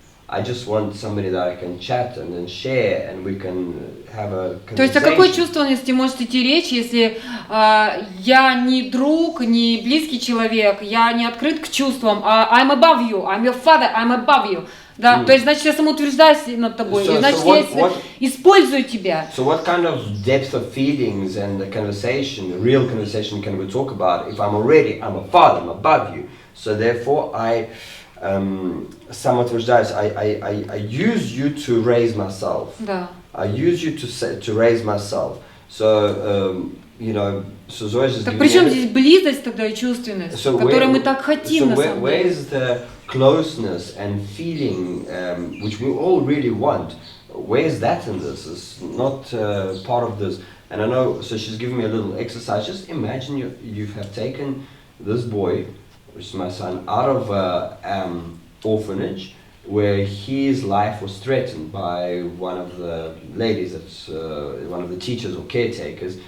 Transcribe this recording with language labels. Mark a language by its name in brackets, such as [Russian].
[English] I just want somebody that I can chat and then share, and we can have a conversation. [Russian] То есть о какой чувственности может идти речь, если я не друг, не близкий человек, я не открыт к чувствам, [English] I'm above you, I'm your father, I'm above you. [Russian] Да, то есть, значит, я самоутверждаюсь над тобой, и значит, я использую тебя. [English] So what kind of depth of feelings and the conversation, the real conversation, can we talk about if I'm a father, I'm above you. So therefore I [Russian] самоутверждаюсь, [English] I use you to raise myself. [Russian] Да. [English] I use you to raise myself. So, so Zoya just [Russian] так при чем здесь близость тогда и чувственность, которую мы так хотим на самом деле? [English] Where is the closeness and feeling which we all really want? Where is that in this? It's not part of this. And I know, so she's giving me a little exercise. Just imagine you have taken this boy, which is my son, out of an orphanage where his life was threatened by one of the ladies, that's one of the teachers or caretakers.